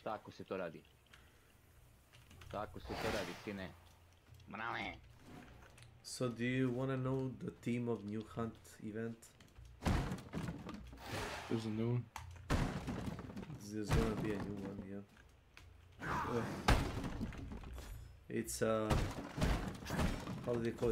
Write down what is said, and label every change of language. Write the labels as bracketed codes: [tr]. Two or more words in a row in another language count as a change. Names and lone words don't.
[hr] Tako se to radi. Tako se to radi, sine. Mrale. [en] So do you wanna know the theme of New Hunt event? There's a new one. There's gonna be a new one, yeah. It's how do they call it?